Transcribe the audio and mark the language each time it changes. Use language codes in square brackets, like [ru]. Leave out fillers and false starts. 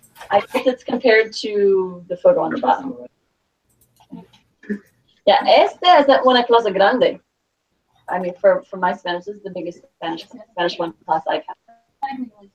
[en] I guess it's compared to the photo on the bottom. [es] Yeah, esta es una clase grande. [en] I mean, for my Spanish, this is the biggest Spanish one class I've had.